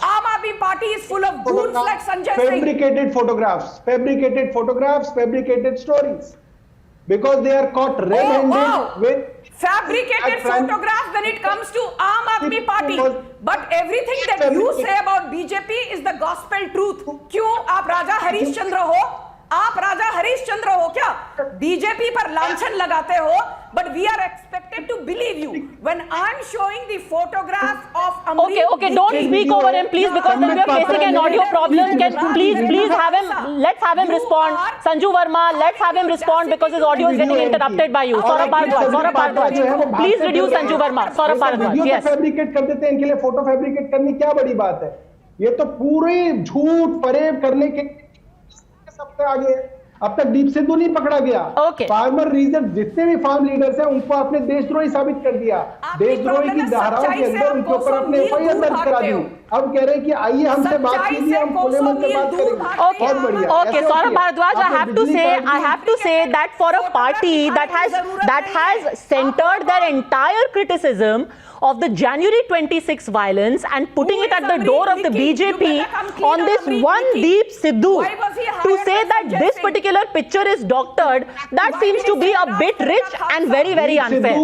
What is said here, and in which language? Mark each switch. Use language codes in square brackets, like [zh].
[en] Aam Aadmi Party is full of goons like Sanjay Singh. Fabricated photographs, fabricated stories. Because they are caught red-handed with... Fabricated photographs when it comes to Aam Aadmi Party. But everything that you say about BJP is the gospel truth. [hi] क्यों आप राजा हरीश चंद्र हो? आप राजा हरीश चंद्र हो क्या? BJP पर लांछन लगाते हो, [en] but we are expected to believe you when I'm showing the photograph of Amreek. Okay, don't speak over him, please, because then we are facing an audio problem. Please have him. Let's have him respond. Sanju Verma, let's have him respond because his audio is getting interrupted by you. Saurabh Bharadwaj. Please reduce Sanju Verma. Saurabh Bharadwaj. Yes. [hi] Fabricate कर देते हैं, इनके लिए photo fabricate करनी क्या बड़ी बात है? ये तो पूरे झूठ फरेब करने के सबसे आगे। अब तक दीप सिद्धू नहीं पकड़ा गया। फार्मर रीजन जितने भी फार्म लीडर्स हैं उनको आपने देशद्रोही साबित कर दिया। देशद्रोही की धाराओं के अंदर उनके ऊपर आपने एफआईआर दर्ज करा दी। अब कह रहे हैं कि आइए हमसे बात कीजिए, हम खुले मन से बात करेंगे। बहुत बढ़िया। [en] Okay, Saurabh Bharadwaj, I have to say that for a party that has centered their entire criticism of the January 26 violence and putting it at the door of the BJP on this one Deep Sidhu to say that this particular picture is doctored, that seems to be a bit rich and very, very unfair.